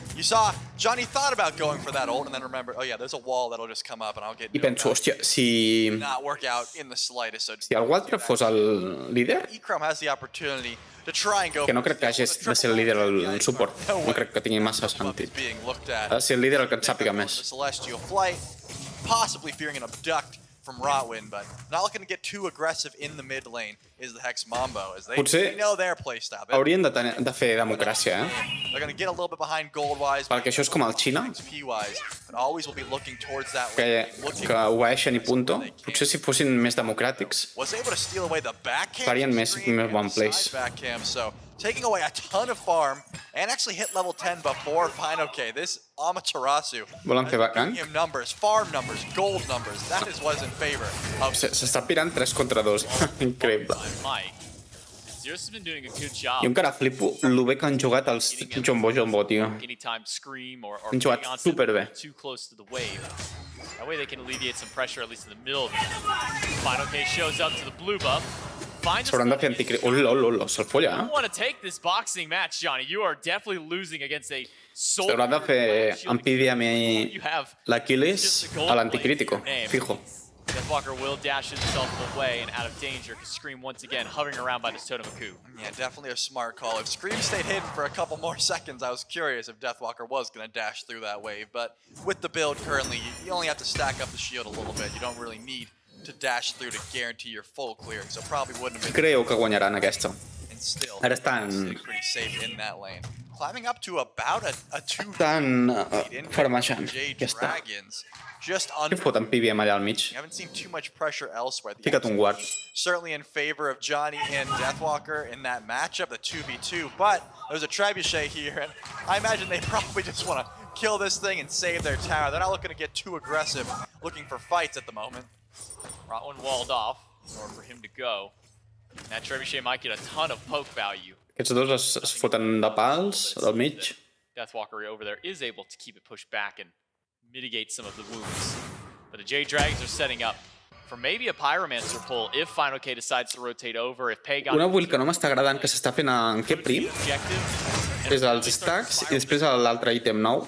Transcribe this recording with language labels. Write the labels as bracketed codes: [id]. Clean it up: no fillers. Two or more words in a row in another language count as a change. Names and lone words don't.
[ca] I penso, hòstia, si algú altre fos el líder, que no crec que hagi de ser el líder del suport, no crec que tingui massa sentit. Ha de ser el líder el que en sàpiga més. [en] From Rotwin, but not looking to get too aggressive in the mid lane is the Hex Mambo, as they know their playstyle. [ca] Haurien de fer democràcia, [en] They're going to get a little bit behind gold-wise, [ca] perquè això és com el Xina, [en] but always will be looking towards that [ca] que obeeixen i punto. Potser si fossin més democràtics, farien més bon place. [en] Taking away a ton of farm and actually hit level 10 before Fine OK. This Amaterasu. [ca] Volen fer backhand? [en] Numbers, farm numbers, gold numbers. That is what's in favor of... [ca] S'està pirant 3 contra 2. Increïble. Jo encara flipo el bé que han jugat els Jumbo, tio. Han jugat superbé. [en] That way they can alleviate some pressure, at least in the middle. Final K shows up to the blue buff. find [ca] S'hauran de fer anticrític. Olo, se'l folla, [en] You want to take this boxing match, Johnny. You are definitely losing against a soul. [ca] S'hauran de fer Ampidiam i [en] You have [ca] l'Aquiles a l' [es] anticrítico, fijo. [en] Deathwalker will dash himself away and out of danger because Scream once again hovering around by this totem of coup. Yeah, definitely a smart call. If Scream stayed hidden for a couple more seconds, I was curious if Deathwalker was going to dash through that wave. But with the build currently, you only have to stack up the shield a little bit. You don't really need to dash through to guarantee your full clearing, so probably wouldn't have been. [ca] Creu que guanyaran aquesta. [en] And still, [ca] Ara estan... [en] pretty safe in that lane. Climbing up to about a 2 [ca] Estan [en] in [ca] farmejant. [en] Jade [ca] Ja està. [en] Dragons. Just [ca] Què [en] under. [ca] fot Ampidiam allà al mig? [en] You haven't seen too much pressure elsewhere. The [ca] Fica't un guard. [en] certainly in favor of Johnny and Deathwalker in that matchup, the 2v2, but there's a trebuchet here, and I imagine they probably just want to kill this thing and save their tower. They're not looking to get too aggressive, looking for fights at the moment. Rotwin walled off in order for him to go. And that trebuchet might get a ton of poke value. [ca] Aquests dos es foten de pals al mig. [en] Deathwalker over there is able to keep it pushed back and mitigate some of the wounds. But the Jade Dragons are setting up for maybe a Pyromancer pull if Final K decides to rotate over, if Pagon... [ca] Una build que no m'està agradant que s'està fent en què prim és els stacks i després l'altre ítem nou.